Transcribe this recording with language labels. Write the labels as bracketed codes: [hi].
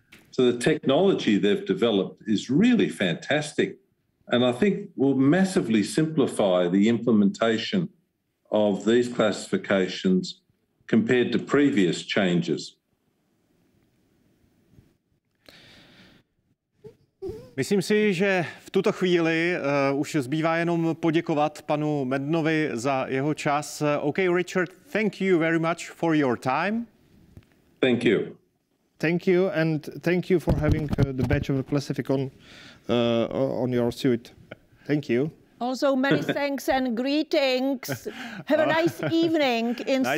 [en] So the technology they've developed is really fantastic. And I think will massively simplify the implementation of these classifications compared to previous changes. [cs] Myslím si, že v tuto chvíli už zbývá jenom poděkovat panu Maddenovi za jeho čas. [en] Okay, Richard, thank you very much for your time. Thank you. Thank you, and thank you for having the badge of KlasifiKon on your suit. Thank you. Also, many thanks and greetings. Have a nice evening in Sydney.